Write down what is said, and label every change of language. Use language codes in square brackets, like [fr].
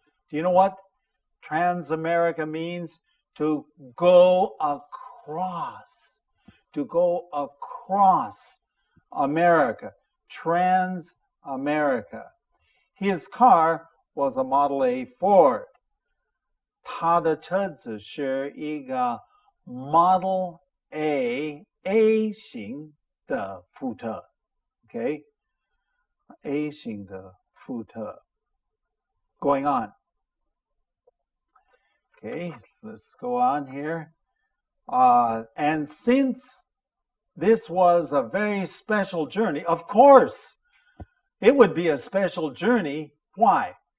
[en] Do you know what trans-America means? To go across. To go across America. Trans-America. His car was a Model A Ford. [zh] 他的车子是一个 Model A 型的福特 Okay? A 型的福特 [en] Going on. Okay, let's go on here. And since this was a very special journey, of course, it would be a special journey. Why?